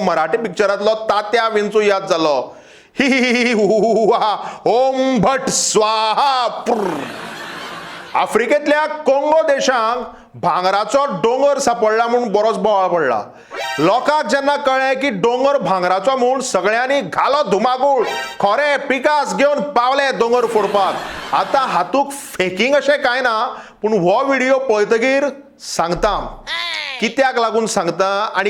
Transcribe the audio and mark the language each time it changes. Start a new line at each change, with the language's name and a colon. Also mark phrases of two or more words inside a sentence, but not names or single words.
Konkani: मराठी पिक्चरांतलो तात्या विंचू याद जालो ही ही हुआ ओम भट स्वाहा आफ्रिकेंतल्या कोंगो देशांक भांगराचो दोंगर सापडला म्हणून बरोच बोवाळ पडला लोकांक जेन्ना कळ्ळें की दोंगर भांगराचो म्हूण सगळ्यांनी घालो धुमाकूळ खोरे पिकास घेवन पावले दोंगर फोडपाक आतां हातूंत फेकिंग अशें कांय ना पूण हो व्हिडिओ पळयतकीर सांगता कित्याक लागून सांगता आनी